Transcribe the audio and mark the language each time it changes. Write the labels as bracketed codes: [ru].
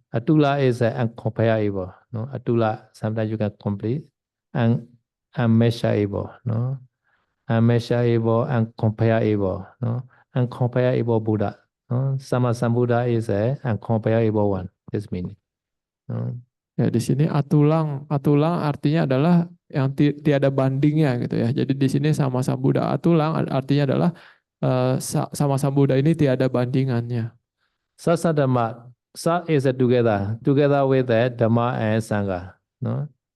[en] Atula is uncomparable, no? Atula sometimes you can complete and unmeasurable, no? Unmeasurable and comparable, no? Uncomparable Buddha, no? Sama Sambuddha is uncomparable one. This meaning. No? [id] Ya, di sini atulang artinya adalah yang tiada bandingnya gitu ya. Jadi di sini Sama Sambuddha atulang artinya adalah Sama Sambuddha ini tiada bandingannya. [en] Sasa Dhamma, Sa is together with the Dhamma and Sangha, no?